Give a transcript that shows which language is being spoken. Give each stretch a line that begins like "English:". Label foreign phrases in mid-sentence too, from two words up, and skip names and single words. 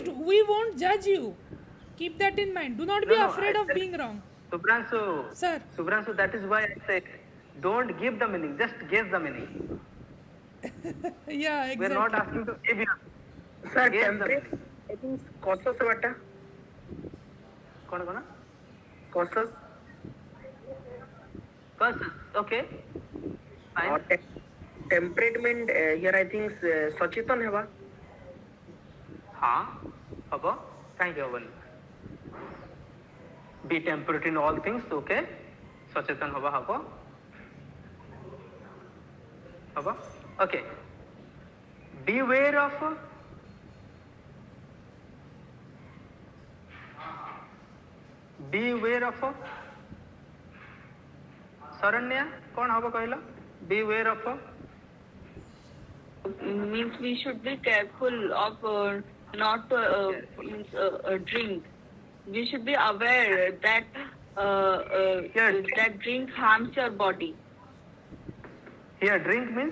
English: We won't judge you. Keep that in mind. Do not be afraid of being wrong. Subhranshu. Sir. Subhranshu, that is why I said, don't give the meaning. Just guess the meaning. Yeah, exactly. We are not asking to give you. Sir, Guess the temperate. meaning. I think cautious bata.
Odia: କଣ କଣ?
English: Cautious. Okay. Fine. Temperament here I think
Odia: ସଚେତନ ହେବା. ହଁ ହବୋ କହିଁ ହବନି.
English: Be temperate in all things.
Odia: Okay. ସଚେତନ ହବା ହବୋ. ହବୋ.
English: Okay. Beware of. Beware of. Saranya,
Odia: କଣ ହବୋ କହିଲା?
English: Beware of. Means we should be careful of not drink. We should be aware that that drink harms your body. Here, drink means?